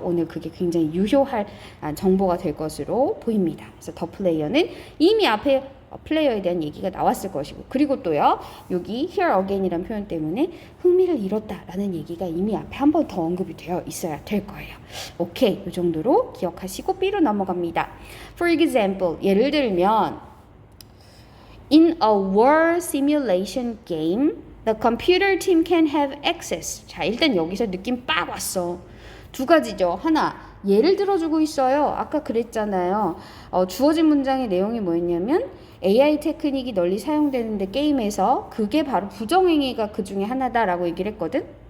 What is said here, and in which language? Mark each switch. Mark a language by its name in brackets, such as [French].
[Korean] 오늘 그게 굉장히 유효할 정보가 될 것으로 보입니다. 그래서 더 플레이어는 이미 앞에 플레이어에 대한 얘기가 나왔을 것이고, 그리고 또요, 여기 here again이라는 표현 때문에 흥미를 잃었다라는 얘기가 이미 앞에 한 번 더 언급이 되어 있어야 될 거예요. 오케이, 이 정도로 기억하시고 B로 넘어갑니다. [English] For example, [Korean] 예를 들면 [English] In a war simulation game, the computer team can have access. [Korean] 자, 일단 여기서 느낌 빡 왔어. 두 가지죠. 하나, 예를 들어주고 있어요. 아까 그랬잖아요. 주어진 문장의 내용이 뭐였냐면 AI 테크닉이 널리 사용되는데 게임에서 그게 바로 부정행위가 그 중에 하나다라고 얘기를 했거든.